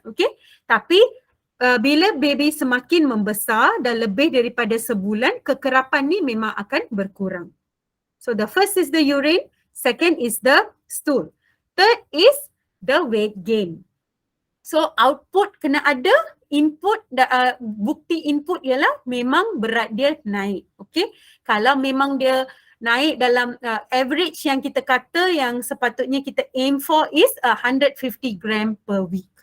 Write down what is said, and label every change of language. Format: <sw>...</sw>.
<ms>Okay, tapi bila baby semakin membesar dan lebih daripada sebulan, kekerapan ni memang akan berkurang.</ms> <en>So the first is the urine, second is the stool. Third is the weight gain.</en> <ms>So output kena ada, input, bukti input ialah memang berat dia naik. Okay, kalau memang dia naik dalam average yang kita kata yang sepatutnya kita</ms> <en>aim for is 150 gram per week.</en>